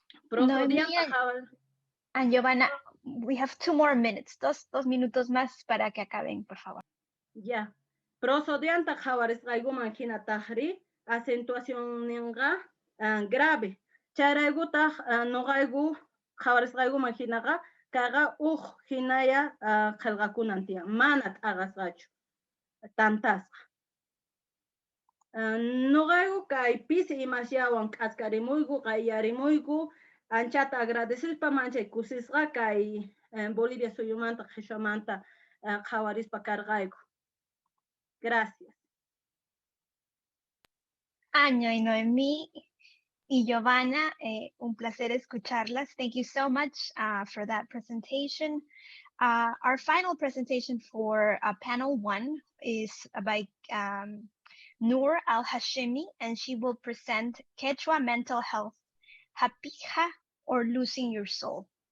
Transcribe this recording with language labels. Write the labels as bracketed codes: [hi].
[en] Noemy and Yovana, we have 2 more minutes. [es] Dos minutos más para que acaben, por favor. [qu] Ya. Prosodianta jawarisqaygu imaginatajri [es] acentuación grave. [qu] Charaygutaq noqaygu jawarisqaygu imaginaga kaga hinaya qillqakunan tiyan mana t'aqasqachu tantasqa. Noqaygu kay pisi imasyawan k'askarimuyku qayyarimuyku anchata agradecespa manchay kusisqa kay Bolivia suyumanta qhichwamanta qhawarispa karqayku. Gracias. [es] Año y Noemí y Yovana, un placer escucharlas. [en] Thank you so much for that presentation. Our final presentation for panel 1 is by Noor Al-Hashemi, and she will present Quechua Mental Health, Jap'iqa, or Losing Your Soul.